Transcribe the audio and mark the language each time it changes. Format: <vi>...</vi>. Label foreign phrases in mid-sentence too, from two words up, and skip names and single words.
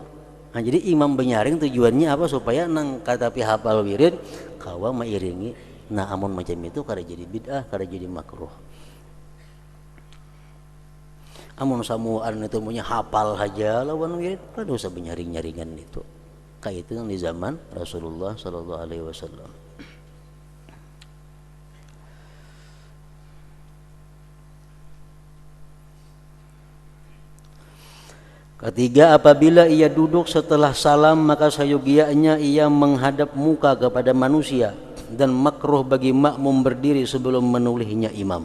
<bjn>Nah, jadi imam banyaring tujuannya apa? Supaya nang kada tapi hafal wirid kau mengiringi. Nah, amun macam itu kada jadi bid'ah, kada jadi makruh. Amun samuan itu punya hafal saja lawan wirid, kada usah benyaring-nyaringan itu.</bjn> <id>Kayak itu yang di zaman Rasulullah</id> <ar>صلى الله عليه وسلم.</ar> <id>Ketiga, apabila ia duduk setelah salam maka sayogianya ia menghadap muka kepada manusia dan makruh bagi makmum berdiri sebelum menulihnya imam.</id>